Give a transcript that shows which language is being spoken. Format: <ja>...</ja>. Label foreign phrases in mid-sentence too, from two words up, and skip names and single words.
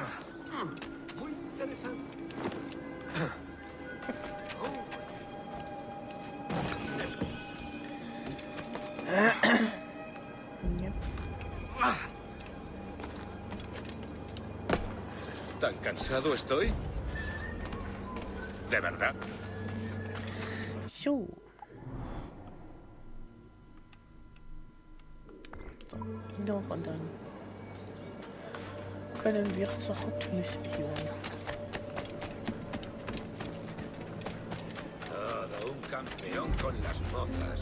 <es>Muy interesante. ¿Tan cansado estoy? ¿De verdad?</es> <de>So. Noch und dann können wir zur Hauptmission.</de> <es>Todo un campeón con las mozas.</es>